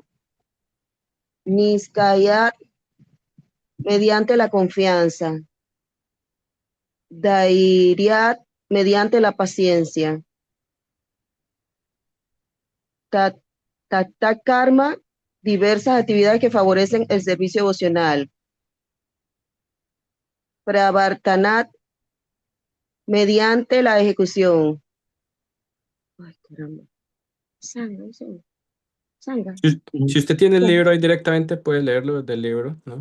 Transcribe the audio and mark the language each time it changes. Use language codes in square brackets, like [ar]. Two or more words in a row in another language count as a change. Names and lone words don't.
[es] Niskayat, mediante la confianza. Dairyat, mediante la paciencia. Tat- Tata karma, diversas actividades que favorecen el servicio devocional. Pravartanat, mediante la ejecución. Ay, caramba. [sa] सङ्ग, सङ्ग, सङ्ग. [es] Si usted tiene el libro ahí directamente, puede leerlo desde el libro, ¿no?